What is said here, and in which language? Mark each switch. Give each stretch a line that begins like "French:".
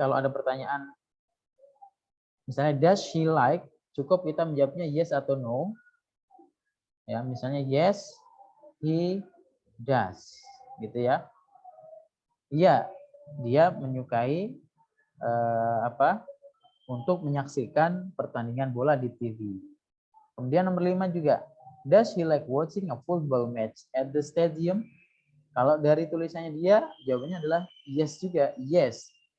Indonesian: Kalau ada pertanyaan misalnya
English: does she like,
Indonesian: cukup kita menjawabnya yes atau no. Ya, misalnya
English: yes, he does.
Indonesian: Gitu ya. Iya, dia menyukai untuk menyaksikan pertandingan bola di TV. Kemudian nomor 5 juga,
English: does he like watching a football match at the stadium?
Indonesian: Kalau dari tulisannya dia, jawabannya adalah yes juga, yes.